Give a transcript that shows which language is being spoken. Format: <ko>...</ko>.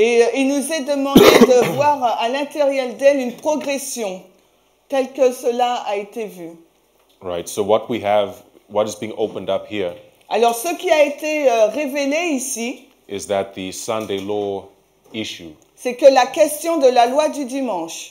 <fr>Et il nous est demandé de voir à l'intérieur d'elle une progression telle que cela a été vu.</fr> <en>Right, so what is being opened up here</en> <fr>Alors ce qui a été révélé ici,</fr> <en>is that the Sunday law issue</en> <fr>c'est que la question de la loi du dimanche,</fr>